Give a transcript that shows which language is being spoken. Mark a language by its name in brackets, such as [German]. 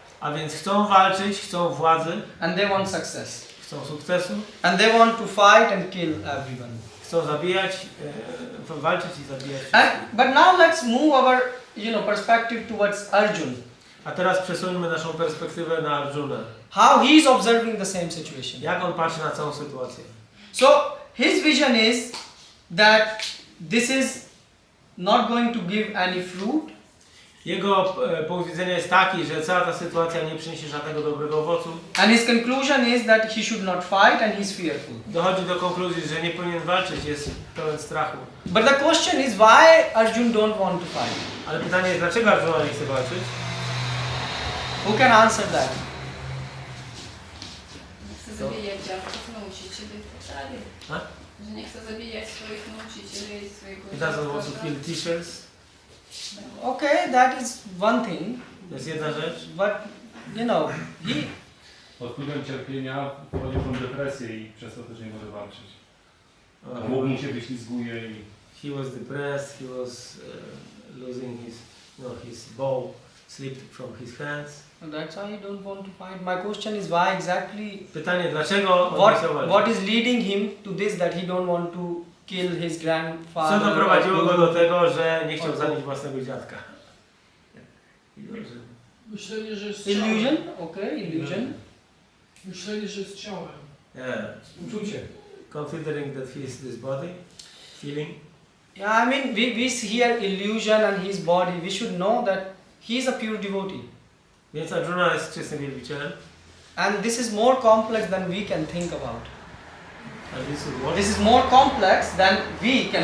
[Polish] A więc chcą walczyć, chcą władzy, [English] And they want success. [Polish] chcą sukcesu, [English] And they want to fight and kill everyone. [Polish] chcą zabijać, walczyć i zabijać. [English] But now let's move our, perspective towards Arjun. [Polish] A teraz przesuńmy naszą perspektywę na Arjuna. [English] How he is observing the same situation. [Polish] Jak on patrzy na całą sytuację? [English] So his vision is that this is not going to give any fruit. [Polish] Jego punkt widzenia jest taki, że cała ta sytuacja nie przyniesie żadnego dobrego owocu. [English] And his conclusion is that he should not fight and he's fearful. [Polish] Dochodzi do konkluzji, że nie powinien walczyć, jest pełen strachu. [English] But the question is why Arjun don't want to fight? [Polish] Ale pytanie jest, dlaczego Arjuna nie chce walczyć? [English] Who can answer that? [Polish] Nie chce zabijać dziadków, nauczycieli i tak dalej. A? Że nie chce zabijać swoich nauczycieli i swojego [English] He doesn't want to [Polish] dziadka. [English] kill teachers. Okay, that is one thing. [Polish] To jest jedna rzecz. [English] But, he... [Polish] Pod wpływem cierpienia wchodzi w depresję i przez to też nie może walczyć. Mógł mu się wyślizguje i... [English] He was depressed, he was losing his bow slipped from his hands. That's why he don't want to fight. My question is why exactly... [Polish] Pytanie, dlaczego on nie chciał walczyć? [English] What is leading him to this that he don't want to kill his grandfather? [Polish] Co doprowadziło go do tego, że nie chciał zabić własnego dziadka? Myślenie, że jest ciałem. [English] Illusion? Okay, illusion. [Polish] Myślenie, że jest ciałem. [English] Yeah. [Polish] Uczucie. [English] Considering that he is this body, feeling. Yeah, I mean, we hear illusion and his body. We should know that he is a pure devotee. [Polish] Więc Arjuna jest czystym wielbicielem. [English] And this is more complex than we can think about. And this is what? This is more complex than we can